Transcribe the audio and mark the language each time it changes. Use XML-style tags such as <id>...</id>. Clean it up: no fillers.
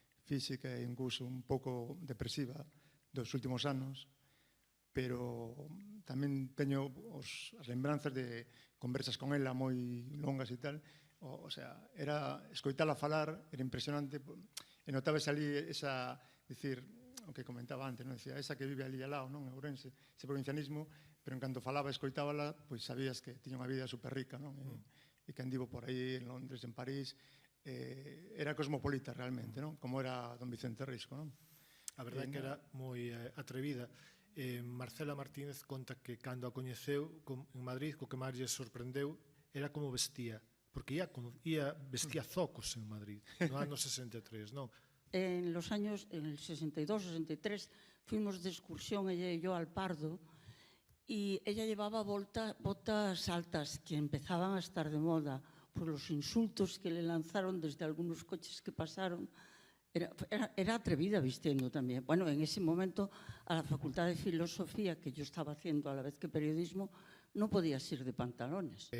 <gl>Física e incluso un pouco depresiva dos últimos anos, pero tamén teño as lembranzas de conversas con ela moi longas e tal,</gl> <es>o sea,</es> <gl>era escoitala falar, era impresionante, e notabas ali esa, dicir, o que comentaba antes, non? Decía, esa que vive ali al lado, non? En Ourense, ese provincianismo, pero en canto falaba, escoitábala, pois sabías que tiña unha vida super rica, non? E que andivo por aí, en Londres, en París, era cosmopolita realmente, non? Como era don Vicente Risco, non? A verdade é que era moi atrevida. Marcela Martínez conta que cando a coñeceu en Madrid, co que máis lle sorprendeu era como vestía, porque vestía zocos en Madrid no ano 63, non?</gl> <es>En los años, en el 62, 63, fuimos de excursión ella y yo al Pardo y ella llevaba botas altas que empezaban a estar de moda por los insultos que le lanzaron desde algunos coches que pasaron. Era atrevida vistiendo también. Bueno, en ese momento a la Facultad de Filosofía, que yo estaba haciendo a la vez que periodismo, non podías ir de pantalones.</es>